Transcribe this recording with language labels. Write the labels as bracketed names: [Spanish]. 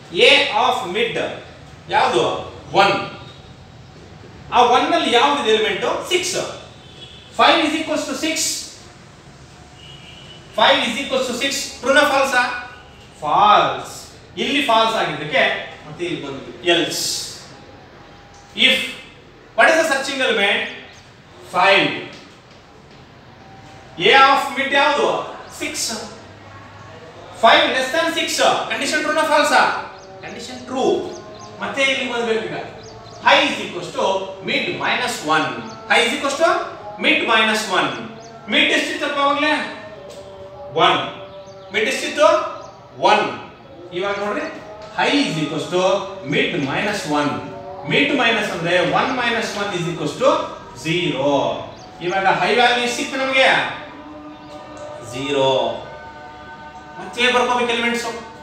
[Kannada] a of mid ಯಾವುದು? 1. ಆ 1 ನಲ್ಲಿ ಯಾವುದು element? 6. [English] 5 is equals to 6. 5 is equals to 6. True ನಾ ಫಾಲ್ಸಾ? False. [Kannada] ಇಲ್ಲಿ ಫಾಲ್ಸ್ ಆಗಿದ್ದಕ್ಕೆ ಮತ್ತೆ ಇಲ್ಲಿ ಬಂದ್ವಿ else. [English] if what is the searching element? [Kannada] 5. a of mid ಯಾವುದು? 6. 5 less than 6. ಕಂಡೀಷನ್ ಟ್ರೂ ನಾ ಫಾಲ್ಸಾ? Condition true. ಮತ್ತೆ ಇಲ್ಲಿ ಬಂದ್ಬೇಕು ಈಗ. [English] high is equals to mid minus 1. high is equals to mid minus 1. [Kannada] mid ಎಷ್ಟಿತ್ತಪ್ಪ ಅವಾಗಲೇ? 1. mid ಎಷ್ಟಿತ್ತು? 1. ಇವಾಗ ನೋಡ್ರಿ [English] high is equals to mid minus 1. mid minus ಅಂದ್ರೆ 1 minus 1 is equals to 0. [Kannada] ಇವಾಗ high value ಸಿಕ್ತು ನಮಗೆ 0. ಮತ್ತೆ ಬರ್ಕೋಬೇಕು ಎಲಿಮೆಂಟ್ಸ್.